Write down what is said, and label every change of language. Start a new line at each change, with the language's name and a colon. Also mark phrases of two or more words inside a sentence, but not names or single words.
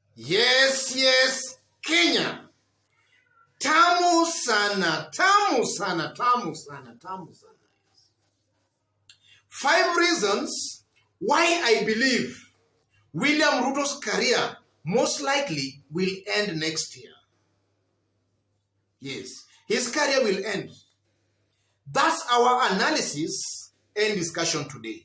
English: Yes, Kenya.
Swahili: Tamu sana, tamu sana, tamu sana, tamu sana.
English: 5 reasons why I believe William Ruto's career most likely will end next year. Yes, his career will end. That's our analysis and discussion today.